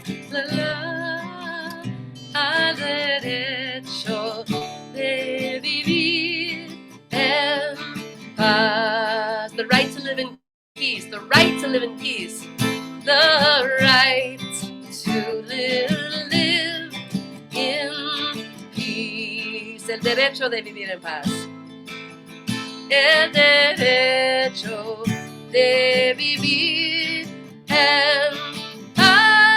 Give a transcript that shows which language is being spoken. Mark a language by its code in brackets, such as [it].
[es] la la al derecho de vivir en paz. [en] The right to live in peace, the right to live in peace, the right to live in peace. [es] El derecho de vivir en paz. El derecho de vivir en paz.